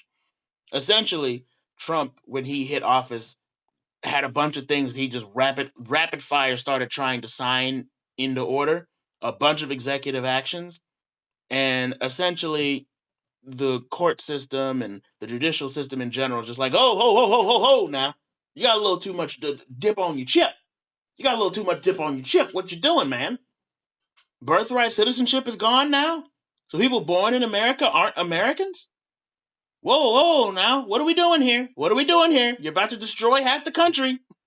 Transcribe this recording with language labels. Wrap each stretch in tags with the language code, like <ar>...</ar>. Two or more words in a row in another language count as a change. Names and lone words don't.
<en>Essentially, Trump, when he hit office, had a bunch of things he just rapid fire started trying to sign into order, a bunch of executive actions, and essentially the court system and the judicial system in general just like, oh, ho, ho, ho, ho, ho, now. You got a little too much dip on your chip. You got a little too much dip on your chip. What you doing, man? Birthright citizenship is gone now? So people born in America aren't Americans? Whoa, whoa, now. What are we doing here? What are we doing here? You're about to destroy half the country.</en>